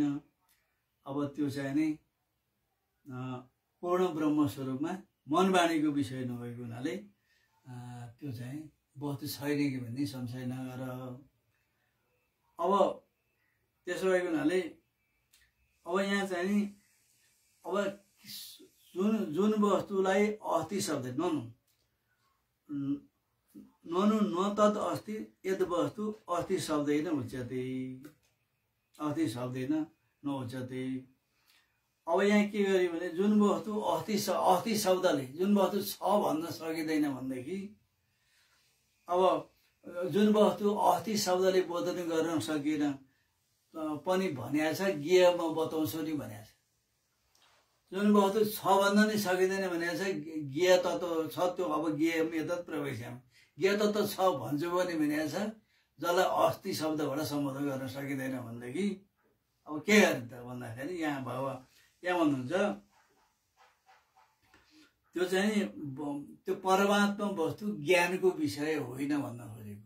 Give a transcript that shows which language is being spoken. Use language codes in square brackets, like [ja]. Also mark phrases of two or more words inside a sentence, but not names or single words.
[ne] अब त्यो चाहिँ नि पूर्ण ब्रह्म स्वरूपमा मनबाणीको विषय नभएको हुनाले त्यो चाहिँ वस्तु छैन कि भन्ने संशय नगर। अब त्यसो भएको हुनाले अब यहाँ चाहिँ नि अब जुन वस्तुलाई अस्ति शब्द [sa] ननु न तत् अस्ति यद वस्तु अस्ति शब्देन उच्यते, अस्ति शब्देन नउच्यते। [ne] अब यहाँ के गर्यो भने जुन वस्तु अस्ति शब्दले जुन वस्तु छ भन्न सकिँदैन भनेदेखि अब जुन वस्तु अस्ति शब्दले बोधन गर्न सकिएन पनि भनेको छ ज्ञेयमा बताउँछु नि भनेको छ। जुन वस्तु छ भन्न नै सकिँदैन भनेको छ ज्ञेय तत्त्व छ त्यो अब [sa] ज्ञेयम एतत् प्रवेश्याम [ne] ज्ञेय तत्त्व छ भन्छु पनि भनेको छ जसलाई अस्ति शब्दबाट सम्बोधन गर्न सकिँदैन भनेदेखि अब के गर्ने त भन्दाखेरि यहाँ भन्नुहुन्छ त्यो चाहिँ त्यो परमात्मा वस्तु ज्ञानको विषय होइन भन्न खोजेको।